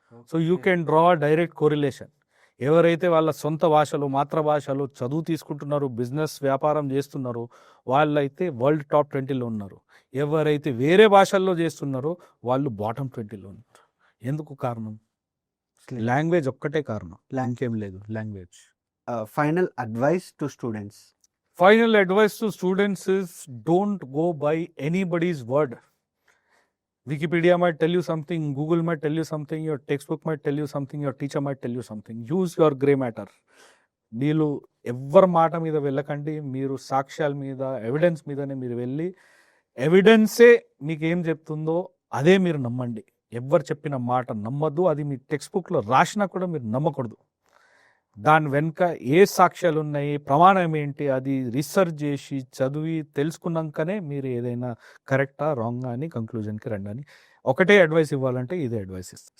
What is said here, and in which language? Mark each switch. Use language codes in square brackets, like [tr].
[en] So you can draw direct correlation. [te] ఎవరైతే వాళ్ళ సొంత భాషలో, మాతృభాషలో చదువు తీసుకుంటున్నారు, బిజినెస్ వ్యాపారం చేస్తున్నారు, వాళ్ళైతే వరల్డ్ టాప్ 20లో ఉన్నారు. ఎవరైతే వేరే భాషల్లో చేస్తున్నారో వాళ్ళు బాటమ్ 20లో ఉన్నారు. ఎందుకు కారణం? లాంగ్వేజ్ ఒక్కటే కారణం, ఇంకేం లేదు. Language. [en] Final advice to students. Final advice to students is don't go by anybody's word. Wikipedia might tell you something, Google might tell you something, your textbook might tell you something, your teacher might tell you something. Use your grey matter. [te] మీరు ఎవ్వరి మాట మీద వెళ్ళకండి. మీరు సాక్ష్యాల మీద, evidence మీదనే మీరు వెళ్ళి, ఎవిడెన్సే మీకు ఏం చెప్తుందో అదే మీరు నమ్మండి. ఎవ్వరు చెప్పిన మాట నమ్మద్దు. అది మీ టెక్స్ట్ బుక్లో రాసినా కూడా మీరు నమ్మకూడదు. దాని వెనుక ఏ సాక్ష్యాలు ఉన్నాయి, ప్రమాణం ఏంటి, అది రీసెర్చ్ చేసి చదివి తెలుసుకున్నాకనే మీరు ఏదైనా కరెక్టా రాంగా అని కంక్లూజన్కి రండి అని ఒకటే అడ్వైస్ ఇవ్వాలంటే ఇదే అడ్వైస్ ఇస్తాను.